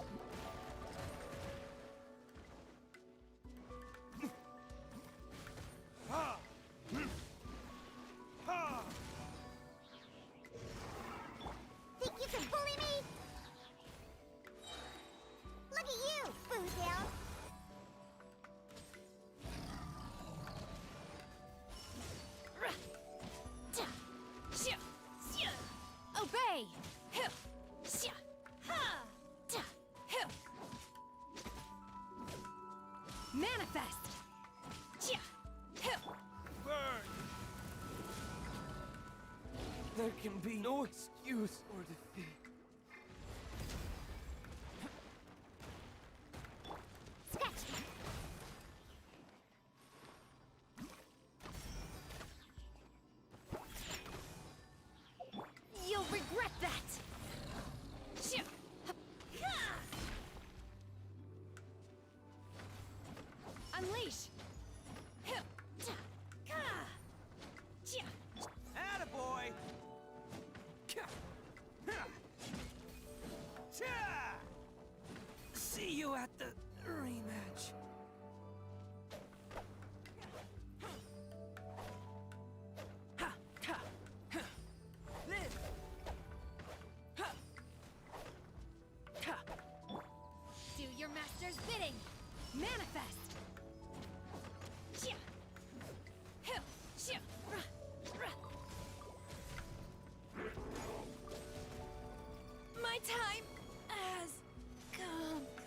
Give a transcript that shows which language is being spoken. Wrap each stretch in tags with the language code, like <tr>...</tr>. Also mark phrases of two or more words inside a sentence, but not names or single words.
<en>Think you can bully me? Look at you, Foodhound. Ruh. Ta. Shia. Shia. Obey! Hill. Shia. Ha. Ta. Hill. Manifest! Shia. Hill. Burn! There can be no excuse or defeat. Scratch me. You'll regret that! Shia. Ha. Unleash! Hill. Ta. Ka. Shia. Attaboy! See you at the rematch. Ha! Ha! Ha! Live! Ha! Ha! Do your master's bidding! Manifest! Shia. Hill. Shia. Ruh. Ruh. My time has come.</en>